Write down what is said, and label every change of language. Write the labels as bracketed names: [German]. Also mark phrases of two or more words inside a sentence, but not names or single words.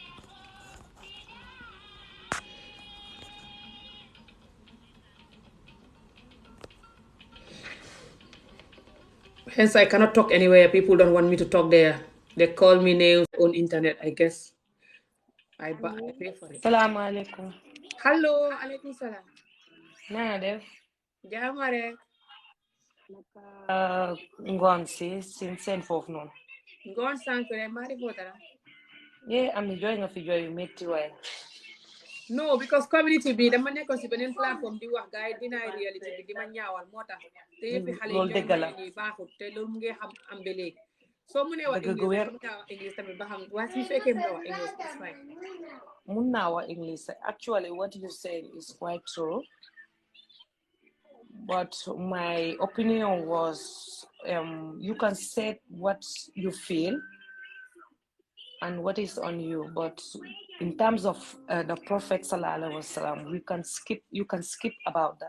[English] Hence, I cannot talk anywhere. People don't want me to talk there. They call me names on internet, I guess. I pay for it. [Arabic] Salaamaaleykum. Hello, alaikum salam. [Wolof] Na def. Jaama rek. Ngoon si seen foofu noonu. Ngoon sànq rek maa defoo dara. Am na jooy nga fi jooy yu métti waaye. No, because community bi dama nekkoon si beneen plateforme di wax gars yi [English] deny reality [Wolof] bi di ma ñaawal moo tax. te yëfi xale yi loolu dëgg la ñoom baaxut te loolu mu ngi am ba léegi. soo mënee wax dëgg gu wér English tamit ba xam waa si fekkee mu wax English [English] it's fine. [Wolof] mun naa wax [English] English actually what you said is quite true but my opinion was you can say what you feel and what is on you, but in terms of the Prophet [Arabic] Sallallahu Alaihi Wasallam, [English] you can skip about that.